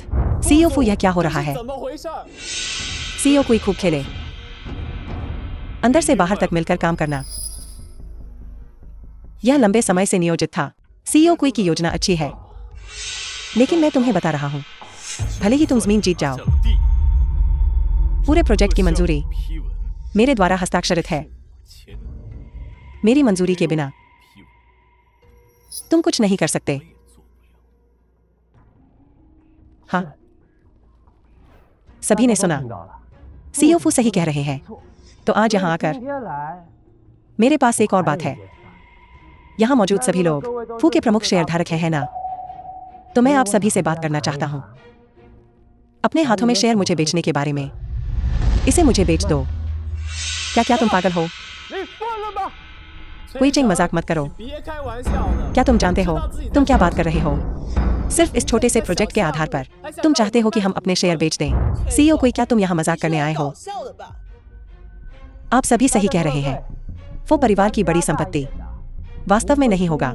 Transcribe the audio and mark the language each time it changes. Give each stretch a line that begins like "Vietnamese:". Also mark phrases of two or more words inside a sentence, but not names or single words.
Hindi: सीईओ फू, यह क्या हो रहा है?
Chinese: 怎么回事？
Hindi: सीईओ कोई खूब खेले, अंदर से बाहर तक मिलकर काम करना। यह लंबे समय से नियोजित था। सीईओ कोई की योजना अच्छी है, लेकिन मैं तुम्हें बता रहा हूं, भले ही तुम जमीन जीत जाओ,
Chinese: 降地
Hindi: पूरे प्रोजेक्ट की मंजूरी
Chinese: 批文
Hindi: मेरे द्वारा हस्ताक्षरित है।
Chinese: 签
Hindi: मेरी मंजूरी के बिना
Chinese: 批文
Hindi: तुम कुछ नहीं कर सकते।
Chinese: 也做不了。
Hindi: हाँ, सभी ने सुना। सीईओ फू सही कह रहे हैं। तो आज यहाँ आकर
Chinese: 今天来
Hindi: मेरे पास एक और बात है। यहाँ मौजूद सभी लोग फू के प्रमुख शेयरधारक हैं, है ना? तो मैं आप सभी से बात करना चाहता हूँ अपने हाथों में शेयर मुझे बेचने के बारे में। इसे मुझे बेच दो। क्या तुम पागल हो?
Chinese: 你疯了吗？
Hindi: कोई चिंग मजाक मत करो।
Chinese: 别开玩笑了。
Hindi: क्या तुम जानते हो तुम क्या बात कर रहे हो? सिर्फ इस छोटे से प्रोजेक्ट के आधार पर तुम चाहते हो कि हम अपने शेयर बेच दें। सीईओ कोई, क्या तुम यहाँ मजाक करने आए हो? आप सभी सही कह रहे हैं। वो परिवार की बड़ी संपत्ति वास्तव में नहीं होगा।